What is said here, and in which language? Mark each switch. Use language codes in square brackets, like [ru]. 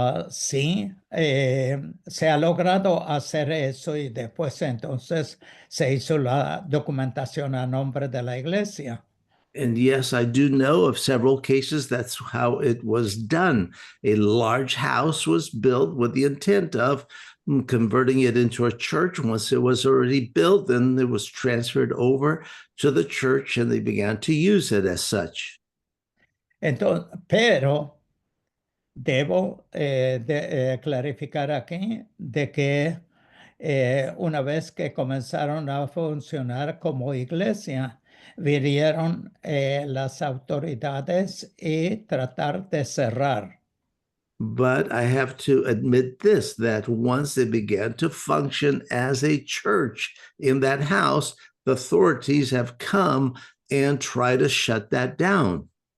[es] Sí, se ha logrado hacer eso y después entonces se hizo la documentación a nombre de la iglesia. [en] And yes, I do know of several cases that's how it was done. A large house was built with the intent of converting it into a church. Once it was already built, then it was transferred over to the church and they began to use it as such. [es] Entonces, pero debo clarificar aquí de que una vez que comenzaron a funcionar como iglesia, vinieron las autoridades y tratar de cerrar. [en] But I have to admit this that once they began to function as a church in that house, the authorities have come and tried to shut that down.